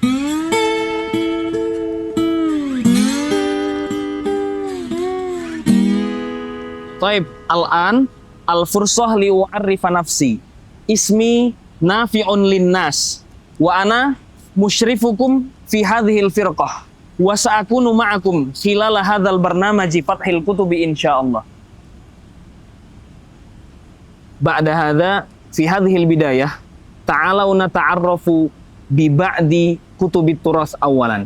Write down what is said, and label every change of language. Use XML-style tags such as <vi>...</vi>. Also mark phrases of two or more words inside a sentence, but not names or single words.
<ar>طيب، الآن الفرصة لي وأعرف نفسي اسمي نافع للناس وأنا مشرفكم في هذه الفرقة وسأكون معكم خلال هذا البرنامج فتح الكتب إن شاء الله. بعد هذا في هذه البداية تعالوا نتعرف ببعض كتب التراث أولا.</ar>